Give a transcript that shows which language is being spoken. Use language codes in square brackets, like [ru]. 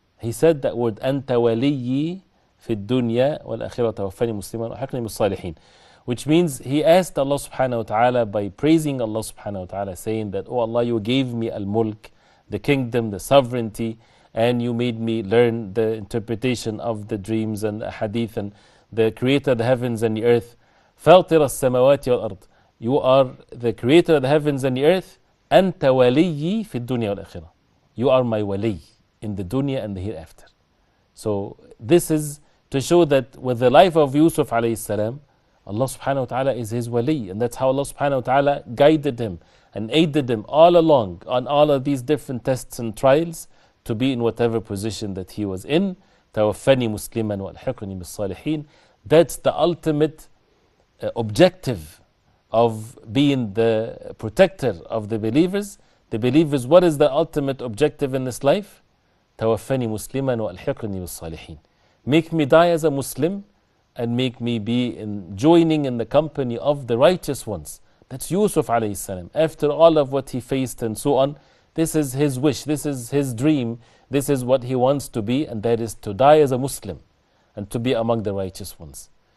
[en] He said that word, [ar] أَنْتَ وَلِيِّي فِي الدُّنْيَا وَالْآخِرَةِ توفني مسلما وألحقني بالصالحين. [en] Which means he asked Allah subhanahu wa ta'ala by praising Allah subhanahu wa ta'ala, saying that, oh Allah, you gave me al-mulk, the kingdom, the sovereignty, and you made me learn the interpretation of the dreams and the hadith, and the creator of the heavens and the earth. [ar] فَاطِرَ السَّمَوَاتِ وَالْأَرْضِ. [en] You are the creator of the heavens and the earth. [ar] أَنْتَ وَلِيِّي فِي الدُّنْيا وَالْآخِرَةِ. [en] You are my wali in the dunya and the hereafter. So this is to show that with the life of Yusuf alayhi salam, Allah subhanahu wa ta'ala is his wali, and that's how Allah subhanahu wa ta'ala guided him and aided him all along on all of these different tests and trials to be in whatever position that he was in. [ar] توفني مسلما وألحقني بالصالحين. [en] That's the ultimate objective of being the protector of the believers. The believers, what is the ultimate objective in this life? [ar] توفني مسلما وألحقني بالصالحين. [en] Make me die as a Muslim and make me be joining in the company of the righteous ones. That's Yusuf alayhi salam. After all of what he faced and so on, this is his wish, this is his dream, this is what he wants to be, and that is to die as a Muslim and to be among the righteous ones.